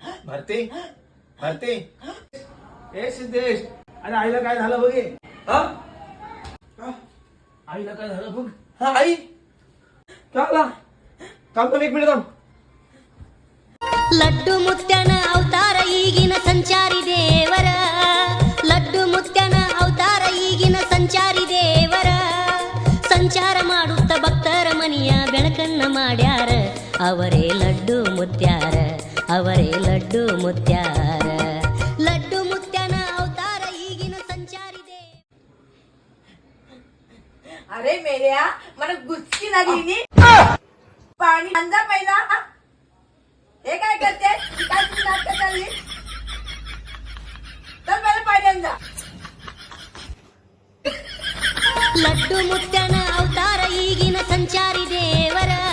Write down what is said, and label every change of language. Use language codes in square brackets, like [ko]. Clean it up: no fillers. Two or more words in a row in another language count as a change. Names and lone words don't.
[mr] भरते भरते. ए सिद्धेश, अरे आईला काय झालं बघे. आईला काय झालं बघ. हा आई काय आला. थांब एक मिनिट थांब. [kn] ಲಡ್ಡು ಮುತ್ಯನ ಅವತಾರ ಈಗಿನ ಸಂಚಾರಿ ದೇವರ ಲಡ್ಡು ಮುತ್ಯನ ಅವತಾರ ಈಗಿನ ಸಂಚಾರಿ ದೇವರ ಸಂಚಾರ ಮಾಡುತ್ತ ಭಕ್ತರ ಮನಿಯ ಬೆಳಕನ್ನ ಮಾಡ್ಯಾರ ಅವರೇ ಲಡ್ಡು ಮುತ್ಯಾರ ಅವರೇ ಲಡ್ಡು ಮುತ್ಯಾರ ಲಡ್ಡು ಮುತ್ಯನ ಅವತಾರ ಈಗಿನ ಸಂಚಾರಿ ದೇವ. [mr] अरे मेल्या मला गुचकी लागली नी. पाणी अंजा पहिला. हे काय करते. काय तुझी नाटक चालली. तर पहिला पाणी अंजा. [kn] ಲಡ್ಡು ಮುತ್ಯನ ಅವತಾರ ಈಗಿನ ಸಂಚಾರಿ ದೇವರ